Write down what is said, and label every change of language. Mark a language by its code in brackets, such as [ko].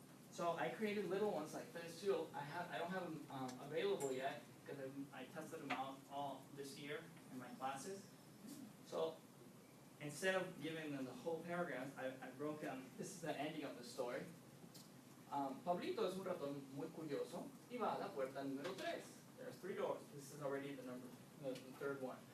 [en] So I created little ones like this too. I don't have them available yet because I tested them out all this year in my classes. So instead of giving them the whole paragraph, I broke down, this is the ending of the story. [es] Pablito es un ratón muy curioso y va a la puerta número 3. [en] There's 3 doors. This is already the third one.